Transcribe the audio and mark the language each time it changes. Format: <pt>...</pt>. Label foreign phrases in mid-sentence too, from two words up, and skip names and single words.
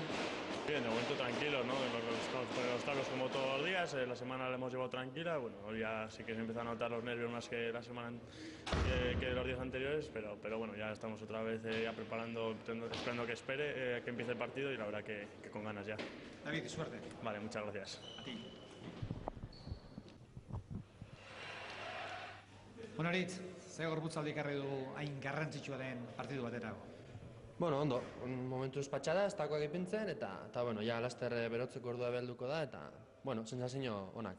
<es>Bien, de momento tranquilos, ¿no? Estamos poniendo los tacos como todos los días, la semana la hemos llevado tranquila, bueno, hoy ya sí que se empiezan a notar los nervios más que la semana que los días anteriores, pero bueno, ya estamos otra vez ya preparando, esperando que espere, que empiece el partido y la verdad que con ganas ya. David, suerte. Vale, muchas gracias. A ti.</es> <eu>Bueno, Aritz, ze gorputzaldi ekarri du hain garrantzitsua den partidu baterako? Bueno, ondo, momentuz patxada, ez dagoak ipintzen, eta bueno, ja laster berotzeko ordua behelduko da, eta, bueno, sensazio onak.</eu>